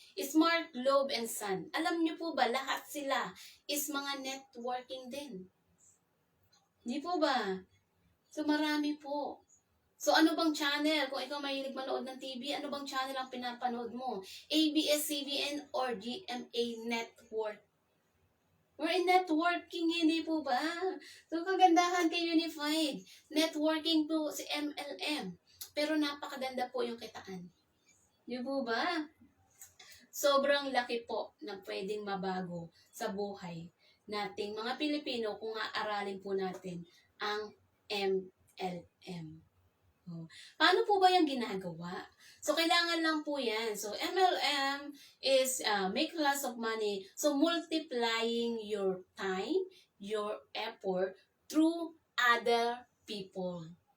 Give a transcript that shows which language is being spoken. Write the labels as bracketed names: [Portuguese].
[English] Smart, Globe, and Sun. [Filipino] Alam niyo po ba, lahat sila is mga networking din. Di po ba? So, marami po. So, ano bang channel? Kung ikaw mahilig manood ng TV, ano bang channel ang pinapanood mo? ABS-CBN or GMA Network? [English] We're in networking, [Filipino] hindi po ba? So, kagandahan kay Unified. Networking po si MLM. Pero napakaganda po yung kitaan. Di po ba? Sobrang laki po na pwedeng mabago sa buhay nating mga Pilipino kung aaralin po natin ang MLM. Paano po ba yung ginagawa? So, kailangan lang po yan. [English] So, MLM is make lots of money. So, multiplying your time, your effort through other people.